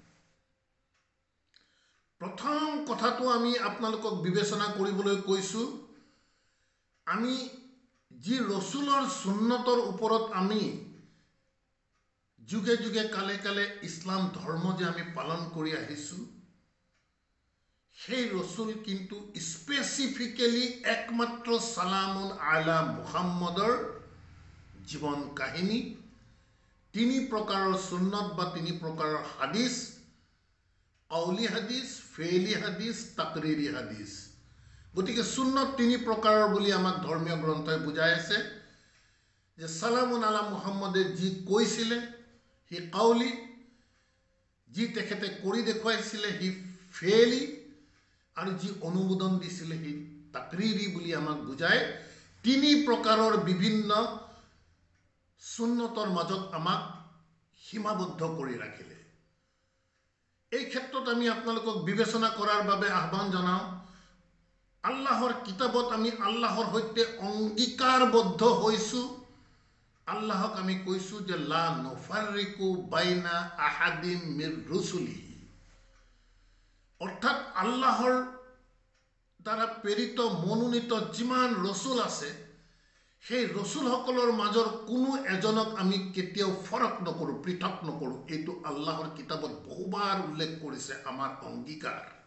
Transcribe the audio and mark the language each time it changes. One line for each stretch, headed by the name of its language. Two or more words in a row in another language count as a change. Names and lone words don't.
Assamese: প্ৰথম কথাটো আমি আপোনালোকক বিবেচনা কৰিবলৈ কৈছোঁ, আমি যি ৰচুলৰ সুন্নতৰ ওপৰত আমি যুগে যুগে কালে কালে ইছলাম ধৰ্ম যে আমি পালন কৰি আহিছোঁ, সেই ৰচুল কিন্তু স্পেচিফিকেলি একমাত্ৰ
Arabic: سلام على محمد
Assamese: জীৱন কাহিনী, তিনি প্ৰকাৰৰ সুন্নত বা তিনি প্ৰকাৰৰ হাদিছ, আউলি হাদিছ, ফেইলি হাদিছ, তাকৰিৰি হাদিছ। গতিকে সুন্নত তিনি প্ৰকাৰৰ বুলি আমাক ধৰ্মীয় গ্ৰন্থই বুজাই আছে যে
Arabic: سلام على محمد
Assamese: যি কৈছিলে সি কাউলি, যি তেখেতে কৰি দেখুৱাইছিলে সি ফেলি, আৰু যি অনুমোদন দিছিলে সি তাকৰিৰি বুলি আমাক বুজাই তিনি প্ৰকাৰৰ বিভিন্ন সুন্নতৰ মাজত আমাক সীমাবদ্ধ কৰি ৰাখিলে। এই ক্ষেত্ৰত আমি আপোনালোকক বিবেচনা কৰাৰ বাবে আহ্বান জনাওঁ। আল্লাহৰ কিতাবত আমি আল্লাহৰ সৈতে অংগীকাৰবদ্ধ হৈছোঁ। আল্লাহক আমি কৈছোঁ যে
Arabic: لا نفرق بين أحد من رسله,
Assamese: অৰ্থাৎ আল্লাহৰ দ্বাৰা প্ৰেৰিত মনোনীত যিমান ৰসুল আছে সেই ৰসুলসকলৰ মাজৰ কোনো এজনক আমি কেতিয়াও ফৰক নকৰোঁ, পৃথক নকৰোঁ। এইটো আল্লাহৰ কিতাবত বহুবাৰ উল্লেখ কৰিছে আমাৰ অংগীকাৰ।